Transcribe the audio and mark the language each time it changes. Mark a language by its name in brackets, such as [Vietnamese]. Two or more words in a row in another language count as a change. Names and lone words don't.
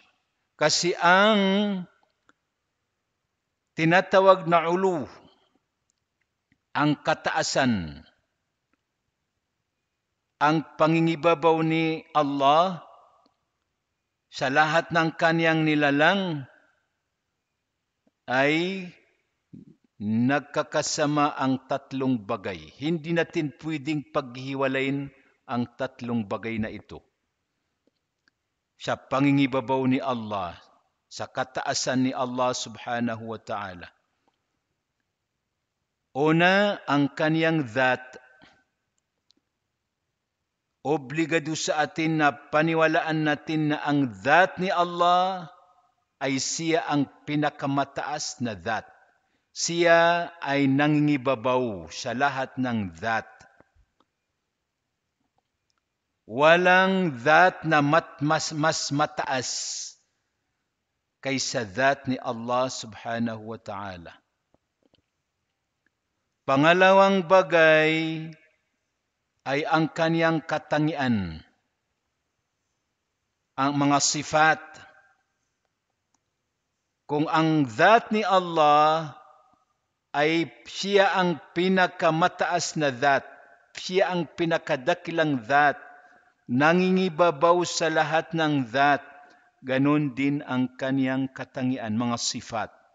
[Filipino] Kasi ang tinatawag na ulu, ang kataasan, ang pangingibabaw ni Allah sa lahat ng kaniyang nilalang ay nagkakasama ang tatlong bagay. Hindi natin pwedeng paghiwalayin ang tatlong bagay na ito. Sa pangingibabaw ni Allah, sa kataasan ni Allah [Arabic] سبحانه وتعالى. [Filipino] Una, ang kaniyang dhat. Obligado sa atin na paniwalaan natin na ang dhat ni Allah ay siya ang pinakamataas na dhat. Siya ay nangingibabaw sa lahat ng dhat. Walang dhat na mas mataas kaysa dhat ni Allah [Arabic] سبحانه وتعالى. [Filipino] Pangalawang bagay, ay ang kaniyang katangian, ang mga sifat. Kung ang dhat ni Allah ay siya ang pinakamataas na dhat, siya ang pinakadakilang dhat, nangingibabaw sa lahat ng dhat, ganun din ang kaniyang katangian, mga sifat,